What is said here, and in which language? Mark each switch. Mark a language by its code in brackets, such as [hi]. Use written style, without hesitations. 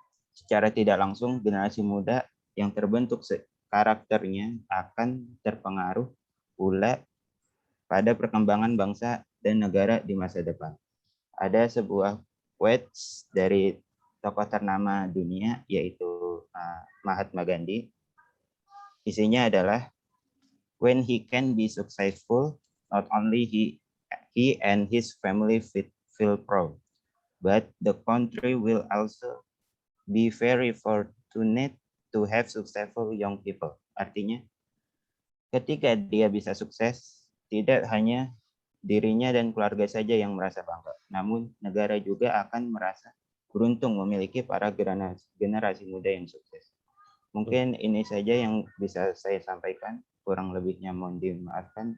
[id] Secara tidak langsung, generasi muda yang terbentuk karakternya akan terpengaruh pula pada perkembangan bangsa dan negara di masa depan. Ada sebuah quotes dari tokoh ternama dunia, yaitu Mahatma Gandhi. Isinya adalah, [en] when he can be successful, not only he and his family feel proud, but the country will also be very fortunate to have successful young people. [id] Artinya, ketika dia bisa sukses, tidak hanya dirinya dan keluarga saja yang merasa bangga, namun negara juga akan merasa beruntung memiliki para generasi muda yang sukses. Mungkin ini saja yang bisa saya sampaikan. Kurang lebihnya mohon dimaafkan.